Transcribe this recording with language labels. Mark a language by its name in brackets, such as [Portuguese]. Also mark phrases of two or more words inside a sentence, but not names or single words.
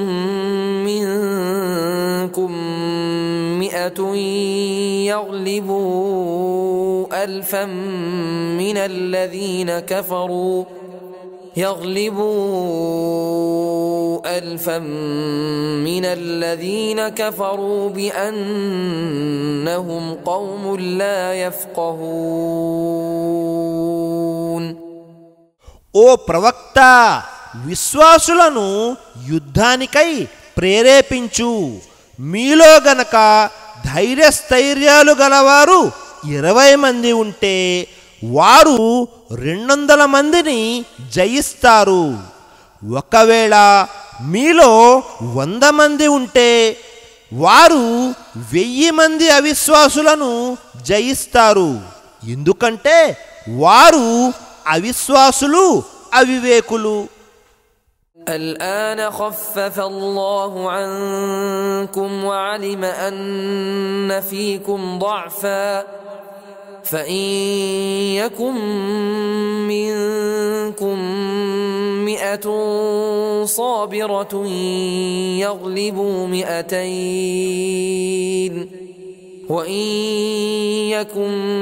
[Arabic] منكم 100 يغلبوا 1000 من الذين كفروا بأنهم قوم لا يفقهون. [Telugu] ఓ ప్రవక్త, విశ్వాసులను యుద్ధానికై ప్రేరేపించు. మీలో గనక ధైర్యస్థైర్యాలు గలవారు 20 మంది ఉంటే వారు 200 మందిని జయిస్తారు. ఒకవేళ మీలో 100 మంది ఉంటే వారు 1000 మంది అవిశ్వాసులను జయిస్తారు. ఎందుకంటే వారు అవిశ్వాసులు, అవివేకులు. [Arabic] الآن خفف الله عنكم وعلم أن فيكم ضعفا فإن يكن منكم 100 صابرة يغلبوا 200 وإن يكن